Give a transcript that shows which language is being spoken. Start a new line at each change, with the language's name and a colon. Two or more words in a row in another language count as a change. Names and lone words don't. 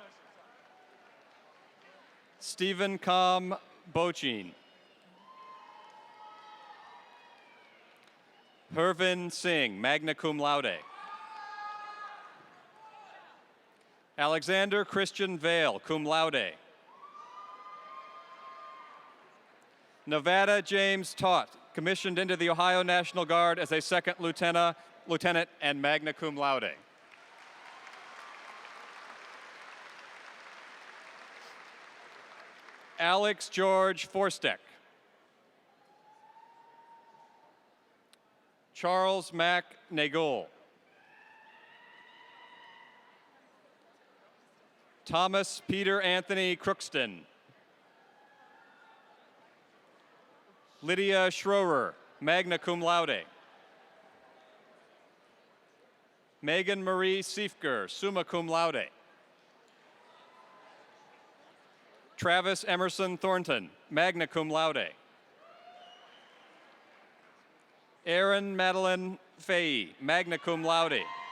English: Stephen Com Bochin. Hervin Singh,
Latin: magna cum laude.
English: Alexander Christian Vale,
Latin: cum laude.
English: Nevada James Taut, commissioned into the Ohio National Guard as a second lieutenant and
Latin: magna cum laude.
English: Alex George Forstek. Charles Mack Nagol. Thomas Peter Anthony Crookston. Lydia Schroer,
Latin: magna cum laude.
English: Megan Marie Siefker,
Latin: summa cum laude.
English: Travis Emerson Thornton,
Latin: magna cum laude.
English: Erin Madeline Fahey,
Latin: magna cum laude.